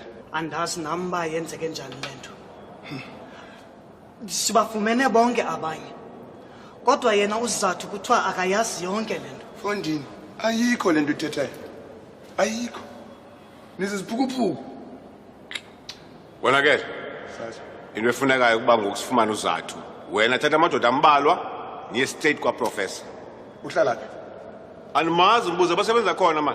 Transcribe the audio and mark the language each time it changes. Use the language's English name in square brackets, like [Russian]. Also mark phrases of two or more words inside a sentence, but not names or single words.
[Xhosa] Andazi nami uba yenzeke njani le nto. Sibafumene bonke abanye. Kodwa yena uzathu kuthiwa akayazi yonke le nto. Fondini, ayikho le nto uthethayo. Ayikho. Niziziphukuphuku. Wena ke, into efunekayo ukuba ngokusifumana uzathu. Wena thatha amadoda ambalwa, niye straight kwa professor. Uhlala phi? Alimazi mbuzo basebenza khona manje.